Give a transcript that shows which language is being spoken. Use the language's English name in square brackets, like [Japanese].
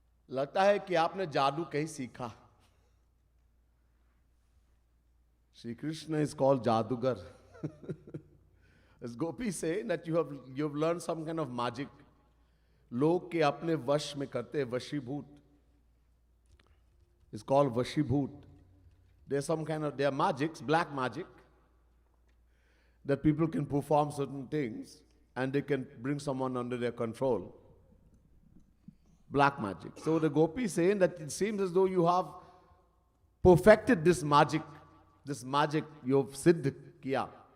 [Hindi] लगता है कि आपने जादू कहीं सीखा. [English] Shri Krishna is called Jadugar. As Gopi say that you have learned some kind of magic. [Hindi] लोग के अपने वश में करते वशीभूत. [English] It's called vashibhoot. There's some kind of, there are magics, black magic, that people can perform certain things and they can bring someone under their control. Black magic. So the Gopi is saying that it seems as though you have perfected this magic you have [Hindi] siddh kiya.